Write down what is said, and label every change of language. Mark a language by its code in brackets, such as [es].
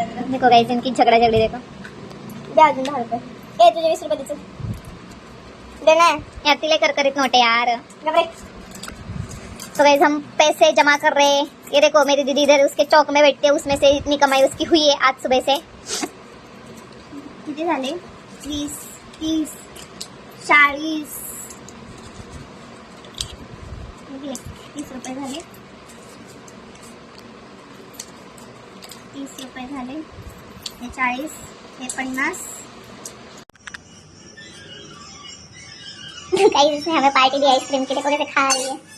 [hi] देखो गाइस, इनकी झगड़ा झगड़ी देखो. [mr] द्या अजून 10 रुपये. तुझे 20 रुपये द्यायचे. [hi] देना यार, [mr] तिले करकरीत नोट [hi] है यार। तो गाइस हम पैसे जमा कर रहे हैं। ये देखो मेरी दीदी इधर उसके चौक में बैठते है, उसमें से इतनी कमाई उसकी हुई है आज सुबह से। [mr] किती झाले? 20, 30, 40, 30 रुपये झाले, 30 रुपये झाले, हे 40, हे 50। [hi] गाइस हमें पार्टी दी आइसक्रीम की, देखो कैसे खा रही है।